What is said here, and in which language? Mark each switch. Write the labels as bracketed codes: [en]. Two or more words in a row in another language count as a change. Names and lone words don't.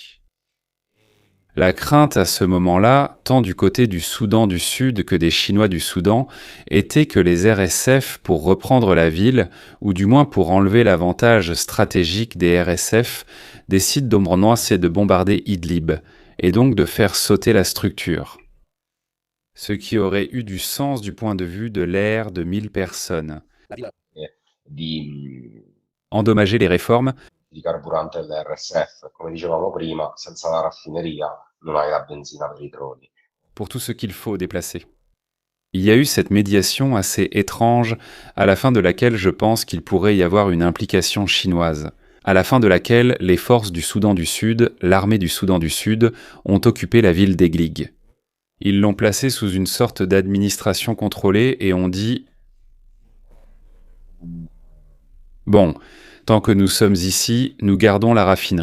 [fr] La crainte à ce moment-là, tant du côté du Soudan du Sud que des Chinois du Soudan, était que les RSF, pour reprendre la ville, ou du moins pour enlever l'avantage stratégique des RSF, décident de bombarder Idlib, et donc de faire sauter la structure. Ce qui aurait eu du sens du point de vue de l'ère de 1000 personnes. Endommager les réformes, [it] di carburante dell'RSF. Come dicevamo prima, senza la raffineria non hai la benzina per i droni. [fr] pour tout ce qu'il faut déplacer. Il y a eu cette médiation assez étrange, à la fin de laquelle je pense qu'il pourrait y avoir une implication chinoise, à la fin de laquelle les forces du Soudan du Sud, l'armée du Soudan du Sud, ont occupé la ville d'Eglig. Ils l'ont placée sous une sorte d'administration contrôlée et ont dit « Bon, tant que nous sommes ici, nous gardons la raffinerie.